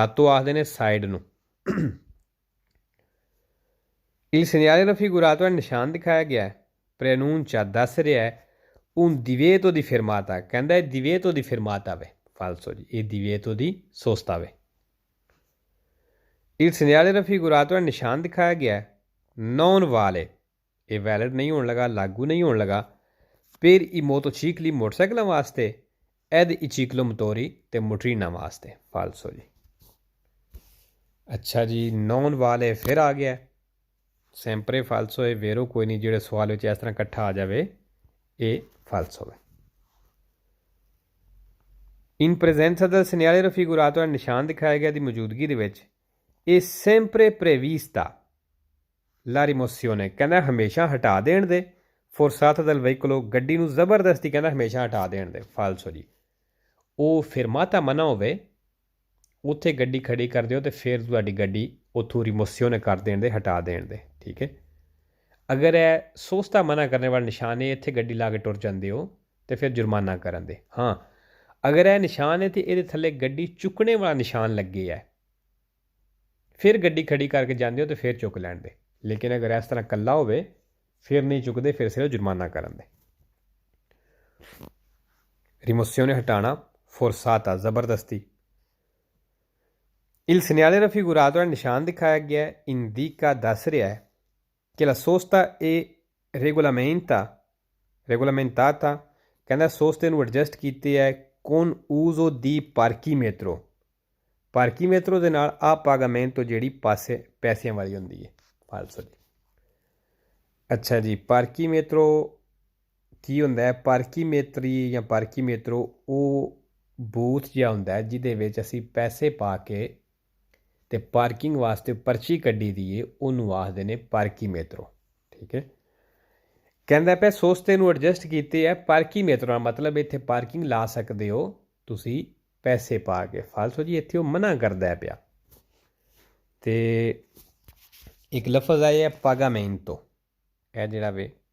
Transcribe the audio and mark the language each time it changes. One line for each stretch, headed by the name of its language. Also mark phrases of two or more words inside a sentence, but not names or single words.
Punjabi: ਲਾਤੋ ਆਖਦੇ ਨੇ ਸਾਈਡ ਨੂੰ।
Italian: Il segnale raffigurato è
Punjabi: ਨਿਸ਼ਾਨ ਦਿਖਾਇਆ ਗਿਆ ਹੈ preannuncia ਦੱਸ ਰਿਹਾ ਹੈ
Italian: un divieto di fermata
Punjabi: ਕਹਿੰਦਾ ਇਹ
Italian: divieto di fermata
Punjabi: ਵੇ falso ਜੀ ਇਹ
Italian: divieto di sosta
Punjabi: ਵੇ
Italian: il segnale raffigurato è
Punjabi: ਨਿਸ਼ਾਨ ਦਿਖਾਇਆ ਗਿਆ ਹੈ
Italian: non vale
Punjabi: ਇਹ ਵੈਲਿਡ ਨਹੀਂ ਹੋਣ ਲੱਗਾ ਲਾਗੂ ਨਹੀਂ ਹੋਣ ਲੱਗਾ
Italian: per i motocicli
Punjabi: ਮੋਟਰਸਾਈਕਲਾਂ ਵਾਸਤੇ
Italian: ed i ciclomotori
Punjabi: ਤੇ ਮੋਟਰੀਨਾਂ ਵਾਸਤੇ falso ਜੀ ਅੱਛਾ ਜੀ
Italian: non vale
Punjabi: ਫਿਰ ਆ ਗਿਆ
Italian: sempre falso è vero
Punjabi: ਕੋਈ ਨਹੀਂ ਜਿਹੜੇ ਸਵਾਲ ਵਿੱਚ ਇਸ ਤਰ੍ਹਾਂ ਇਕੱਠਾ ਆ ਜਾਵੇ ਇਹ falso ਹੈ
Italian: in presenza del segnale raffigurato è
Punjabi: ਨਿਸ਼ਾਨ ਦਿਖਾਇਆ ਗਿਆ ਦੀ ਮੌਜੂਦਗੀ ਦੇ ਵਿੱਚ
Italian: è sempre prevista la rimozione
Punjabi: ਕਹਿੰਦਾ ਹਮੇਸ਼ਾ ਹਟਾ ਦੇਣ ਦੇ
Italian: forzata del veicolo
Punjabi: ਗੱਡੀ ਨੂੰ ਜ਼ਬਰਦਸਤੀ ਕਹਿੰਦਾ ਹਮੇਸ਼ਾ ਹਟਾ ਦੇਣ ਦੇ falso ਜੀ ਉਹ ਫਿਰਮਾਤਾ ਮਨਾ ਹੋਵੇ ਉੱਥੇ ਗੱਡੀ ਖੜੀ ਕਰ ਦਿਓ ਅਤੇ ਫਿਰ ਤੁਹਾਡੀ ਗੱਡੀ ਉੱਥੋਂ ਰਿਮੋਸੀਓਨ ਕਰ ਦੇਣ ਦੇ ਹਟਾ ਦੇਣ ਦੇ ਠੀਕ ਹੈ ਅਗਰ ਇਹ ਸੋਸਤਾ ਮਨਾ ਕਰਨ ਵਾਲਾ ਨਿਸ਼ਾਨ ਹੈ ਇੱਥੇ ਗੱਡੀ ਲਾ ਕੇ ਟੁਰ ਜਾਂਦੇ ਹੋ ਅਤੇ ਫਿਰ ਜੁਰਮਾਨਾ ਕਰਨ ਦੇ ਹਾਂ ਅਗਰ ਇਹ ਨਿਸ਼ਾਨ ਹੈ ਅਤੇ ਇਹਦੇ ਥੱਲੇ ਗੱਡੀ ਚੁੱਕਣੇ ਵਾਲਾ ਨਿਸ਼ਾਨ ਲੱਗੇ ਹੈ ਫਿਰ ਗੱਡੀ ਖੜੀ ਕਰਕੇ ਜਾਂਦੇ ਹੋ ਅਤੇ ਫਿਰ ਚੁੱਕ ਲੈਣ ਦੇ ਲੇਕਿਨ ਅਗਰ ਇਸ ਤਰ੍ਹਾਂ ਇਕੱਲਾ ਹੋਵੇ ਫਿਰ ਨਹੀਂ ਚੁੱਕਦੇ ਫਿਰ ਸਿਰਫ ਜੁਰਮਾਨਾ ਕਰਨ ਦੇ ਰਿਮੋਸੀਓਨ ਹਟਾਉਣਾ forzata ਜ਼ਬਰਦਸਤੀ
Italian: il segnale raffigurato è
Punjabi: ਨਿਸ਼ਾਨ ਦਿਖਾਇਆ ਗਿਆ indica ਦੱਸ ਰਿਹਾ ਹੈ ਕਿ
Italian: la sosta è regolamentata
Punjabi: ਕਹਿੰਦਾ ਸੋਸਤੇ ਨੂੰ ਐਡਜਸਟ ਕੀਤੀ ਹੈ con
Italian: uso di parchimetro parchimetro
Punjabi: ਦੇ ਨਾਲ ਆ pagamento ਜਿਹੜੀ ਪੈਸਿਆਂ ਵਾਲੀ ਹੁੰਦੀ ਹੈ falso ਜੀ ਅੱਛਾ ਜੀ parchimetro ਕੀ ਹੁੰਦਾ ਹੈ parchimetri ਜਾਂ parchimetro ਉਹ ਬੂਥ ਜਿਹਾ ਹੁੰਦਾ ਹੈ ਜਿਹਦੇ ਵਿੱਚ ਅਸੀਂ ਪੈਸੇ ਪਾ ਕੇ ਅਤੇ ਪਾਰਕਿੰਗ ਵਾਸਤੇ ਪਰਚੀ ਕੱਢੀ ਦੀ ਹੈ ਉਹਨੂੰ ਆਖਦੇ ਨੇ ਪਾਰਕੀਮੇਟਰੋ ਠੀਕ ਹੈ ਕਹਿੰਦਾ ਪਿਆ ਸੋਸਤੇ ਨੂੰ ਐਡਜਸਟ ਕੀਤੇ ਹੈ ਪਾਰਕੀਮੇਟਰੋ ਦਾ ਮਤਲਬ ਇੱਥੇ ਪਾਰਕਿੰਗ ਲਾ ਸਕਦੇ ਹੋ ਤੁਸੀਂ ਪੈਸੇ ਪਾ ਕੇ ਫਾਲਸੋ ਜੀ ਇੱਥੇ ਉਹ ਮਨਾ ਕਰਦਾ ਪਿਆ ਅਤੇ ਇੱਕ ਲਫ਼ਜ਼ ਆਇਆ ਪਾਗਾਮੈਂਟੋ ਇਹ ਜਿਹੜਾ ਵੇ